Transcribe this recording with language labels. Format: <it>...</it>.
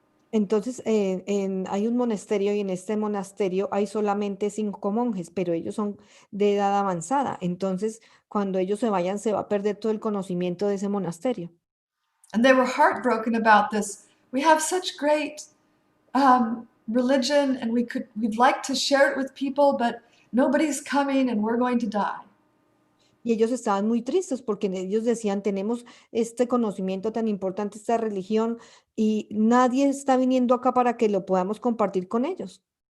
<es>entonces hay un monasterio y en este monasterio hay solamente 5 monjes, pero ellos son de edad avanzada. Entonces, cuando ellos se vayan, se va a perder todo el conocimiento de ese monasterio.</es> <en>And they were heartbroken about this. We have such great religion, and we'd like to share it with people, but nobody's coming and we're going to die.</en> <es>Y ellos estaban muy tristes porque ellos decían, tenemos este conocimiento tan importante, esta religión, y nadie está viniendo acá para que lo podamos compartir con ellos.</es>